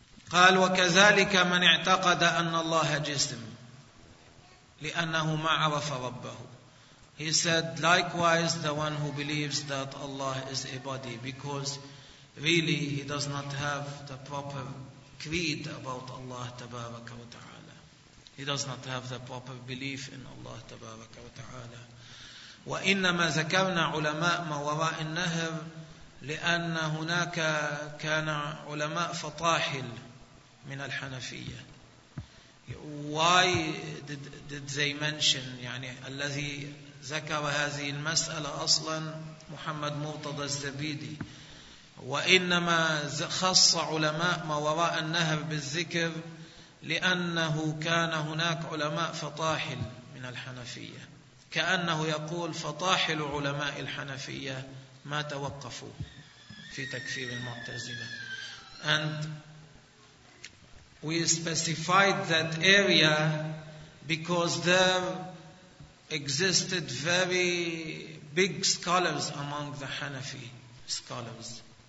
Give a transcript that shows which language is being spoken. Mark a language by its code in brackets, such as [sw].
[ar] قال وكذلك من اعتقد أن الله جسم لأنه ما عرف ربه. [en] He said likewise the one who believes that Allah is a body because really he does not have the proper creed about Allah [ar] تبارك وتعالى. [en] He does not have the proper belief in Allah [ar] تبارك وتعالى. وإنما ذكرنا علماء ما وراء النهر لأن هناك كان علماء فطاحل من الحنفية. [en] Why did they mention, [ar] يعني الذي ذكر هذه المسألة أصلا محمد مرتضى الزبيدي. وإنما خص علماء ما وراء النهر بالذكر لأنه كان هناك علماء فطاحل من الحنفية، كأنه يقول فطاحل علماء الحنفية ما توقفوا في تكفير المعتزلة. [en] And we specified that area because there existed very big scholars among the Hanafi scholars.